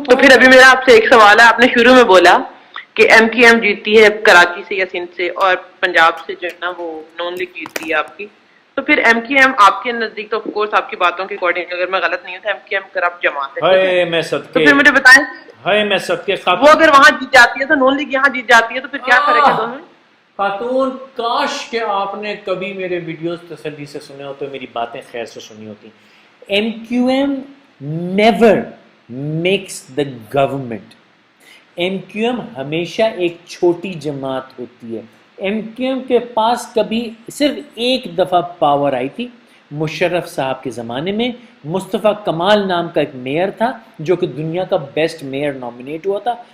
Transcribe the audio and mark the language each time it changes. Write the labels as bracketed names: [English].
[Urdu] پھر ابھی میرا آپ سے ایک سوال ہے, آپ نے شروع میں بولا کہ ایم کیو ایم جیتتی ہے کراچی سے یا سندھ سے, اور پنجاب سے جو ہے نا وہ نون لیگ جیتتی ہے آپ کی, تو پھر ایم کیو ایم آپ کے نزدیک, تو [English] of course [Urdu] آپ کی باتوں کے اکارڈنگ اگر میں غلط نہیں ہوں تو ایم کیو ایم کرپٹ جماعت ہے, تو پھر مجھے بتائیں میں صدقے وہ اگر وہاں جیت جاتی ہے تو نون لیگ یہاں جیت جاتی ہے, تو پھر کیا فرق ہے دونوں میں؟ خاتون, کاش کہ آپ نے کبھی میرے ویڈیوز تسلی سے سنے ہوتے, میری باتیں خیر سے سنی ہوتی. [English] M Q M never makes the government. [Urdu] M Q M ہمیشہ ایک چھوٹی جماعت ہوتی ہے. ایم کیو ایم کے پاس کبھی صرف ایک دفعہ پاور آئی تھی, مشرف صاحب کے زمانے میں. مصطفیٰ کمال نام کا ایک میئر تھا جو کہ دنیا کا بیسٹ میئر نامینیٹ ہوا تھا.